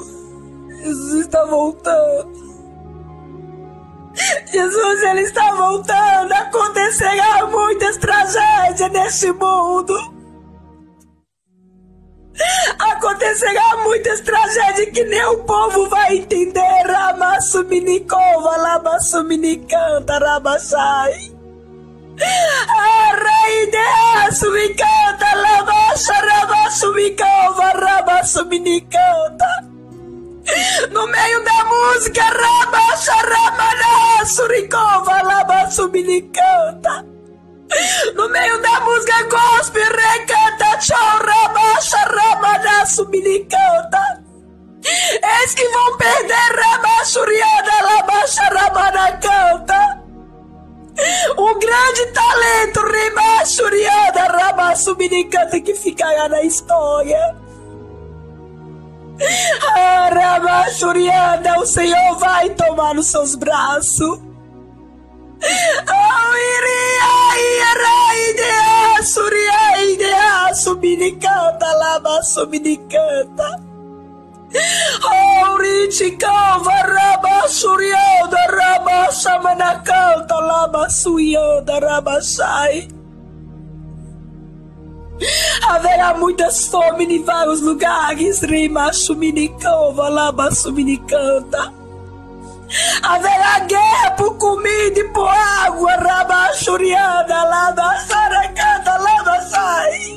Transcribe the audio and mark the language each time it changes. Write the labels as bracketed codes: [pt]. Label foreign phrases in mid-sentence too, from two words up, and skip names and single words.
[pt] Jesus está voltando. Jesus, ele está voltando. Acontecerá muitas tragédias neste mundo. Acontecerá muitas tragédias que nem o povo vai entender. Ramassuminicova, lamassuminicanta, rabachai. Arreideassumicanta, lamasha, rabassumicova, rabassuminicanta. No meio da música, rabacha, ramana, suricova, labassuminicanta. No meio da música, gospel, recanta, tchau, rabacha, ramana, suminicanta. Eis que vão perder, rabachuriana, labacha, ramana, canta. Um grande talento, rimachuriana, rabassuminicanta, que ficará na história. Ramachuriana, o Senhor vai tomar nos seus braços. Suminicanta, lama, suminicanta. Riticava, raba, surianda, raba, samanacanta, lama, suianda, raba, sai. Haverá muitas fomes em vários lugares, rima, suminicova, lama, suminicanta. Haverá guerra por comida e por água, rabachuriana, lama, saracanta, lama, sai.